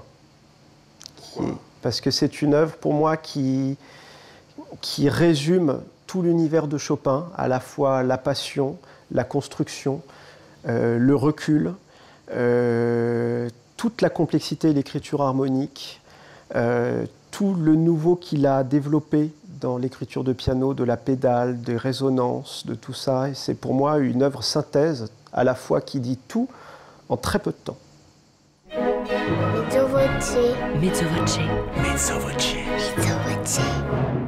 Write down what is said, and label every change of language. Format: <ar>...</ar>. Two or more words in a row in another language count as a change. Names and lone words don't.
<fr>Parce que c'est une œuvre pour moi qui résume tout l'univers de Chopin, à la fois la passion, la construction, le recul, toute la complexité de l'écriture harmonique, tout le nouveau qu'il a développé dans l'écriture de piano, de la pédale, des résonances, de tout ça. Et c'est pour moi une œuvre synthèse, à la fois qui dit tout en très peu de temps.</fr> <it>Mezzo voce. Mezzo voce. Mezzo voce. Mezzo voce.</it>